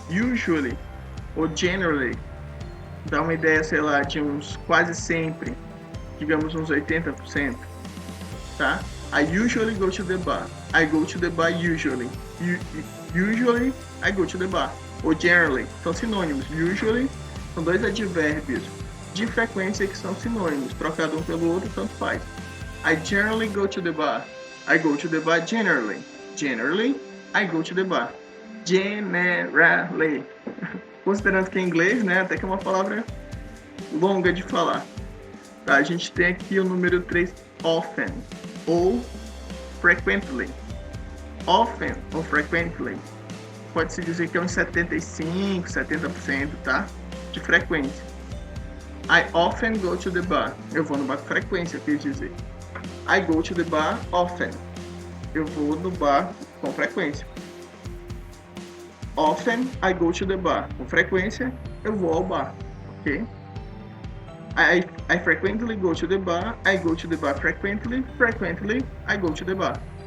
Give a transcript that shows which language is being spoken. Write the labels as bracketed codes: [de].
[pt] Usually ou generally dá uma ideia, sei lá, de uns quase sempre, digamos uns 80%, tá? [en] I usually go to the bar. I go to the bar usually. Usually, I go to the bar. [pt] Ou generally, são sinônimos. Usually são dois advérbios de frequência que são sinônimos. Trocado um pelo outro, tanto faz. [en] I generally go to the bar. I go to the bar generally. Generally, I go to the bar. Generally. [pt] Considerando que é inglês, né? Até que é uma palavra longa de falar. Tá, a gente tem aqui o número 3, often ou frequently. Often ou frequently. Pode-se dizer que é uns 75%, 70%, tá? De frequência. [en] I often go to the bar. [pt] Eu vou no bar com frequência, quer dizer. [en] I go to the bar often. [pt] Eu vou no bar com frequência. [en] Often I go to the bar. [pt] Com frequência, eu vou ao bar, ok? [en] I frequently go to the bar. I go to the bar frequently. Frequently, I go to the bar.